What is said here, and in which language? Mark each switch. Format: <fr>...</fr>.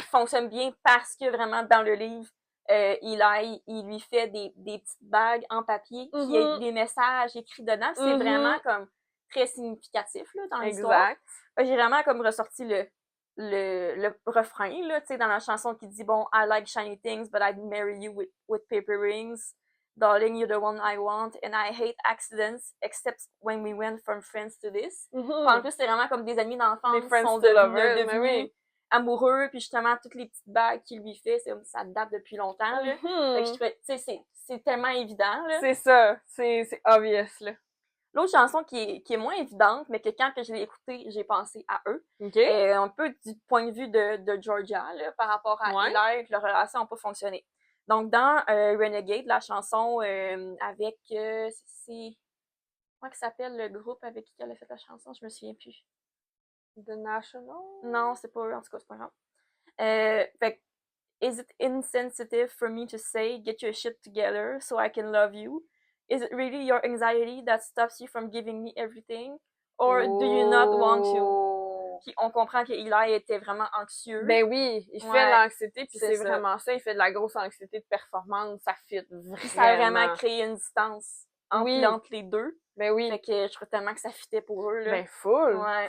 <fr>Fonctionne bien parce que vraiment dans le livre, il lui fait des petites bagues en papier qui a des messages écrits dedans. C'est vraiment comme très significatif là, dans l'histoire. Exact. J'ai vraiment comme ressorti le refrain là, tu sais, dans la chanson qui dit bon,</fr> <en>I like shiny things, but I'd marry you with paper rings. Darling, you're the one I want, and I hate accidents, except when we went from friends to this.</en> <fr>En plus, c'est vraiment comme des amis d'enfance qui sont devenus amoureux, puis justement, toutes les petites bagues qu'il lui fait, ça date depuis longtemps, là. Fait que je trouvais, tu sais, c'est tellement évident, là. C'est ça. C'est obvious, là. L'autre chanson qui est moins évidente, mais que quand je l'ai écoutée, j'ai pensé à eux. Okay. Un peu du point de vue de Georgia, là, par rapport à Eli, leur relation n'a pas fonctionné. Donc, dans Renegade, la chanson avec... c'est... Comment ça s'appelle le groupe avec qui elle a fait la chanson? Je me souviens plus. The National? Non, c'est pas eux, en tout cas, c'est pas grave. Fait</fr> <en>is it insensitive for me to say, get your shit together so I can love you? Is it really your anxiety that stops you from giving me everything? Or do you not want to?</en> <fr>Puis on comprend que Eli était vraiment anxieux. Ben oui, il fait de l'anxiété, puis c'est vraiment ça, il fait de la grosse anxiété de performance, ça fit vraiment. Puis ça a vraiment créé une distance entre les deux. Ben oui. Fait que je trouve tellement que ça fitait pour eux, là. Ben full.</fr>